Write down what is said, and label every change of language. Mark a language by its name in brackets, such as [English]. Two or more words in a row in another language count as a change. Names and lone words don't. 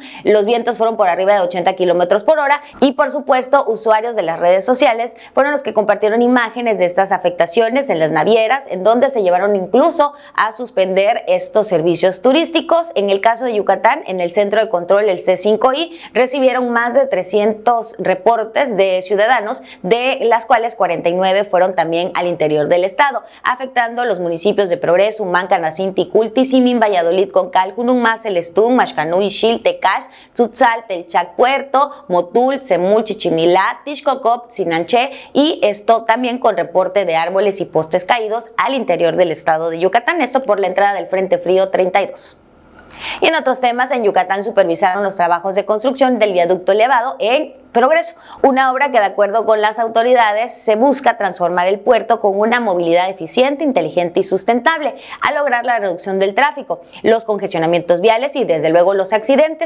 [Spanish] Los vientos fueron por arriba de 80 kilómetros por hora y, por supuesto, usuarios de las redes sociales fueron los que compartieron imágenes de estas afectaciones en las navieras, en donde se llevaron incluso a suspender estos servicios turísticos. En el caso de Yucatán, en el centro de control, el C5I, recibieron más de 300 reportes de ciudadanos, de las cuales 49 fueron también al interior del estado, afectando los municipios de Progreso, Humán, Canacinti, Culti, Simin, Valladolid, Concal, Junumá, Celestún, Maxcanú, Ixil, Tecás, Tzutzal, Telchac, Puerto, Motul, Semul, Chichimilá, Tixcocop, Sinanché, y esto también con reporte de árboles y postes caídos al interior del estado de Yucatán, esto por la entrada del Frente Frío 32. Y en otros temas, en Yucatán supervisaron los trabajos de construcción del viaducto elevado en Progreso, una obra que, de acuerdo con las autoridades, se busca transformar el puerto con una movilidad eficiente, inteligente y sustentable, a lograr la reducción del tráfico, los congestionamientos viales y, desde luego, los accidentes.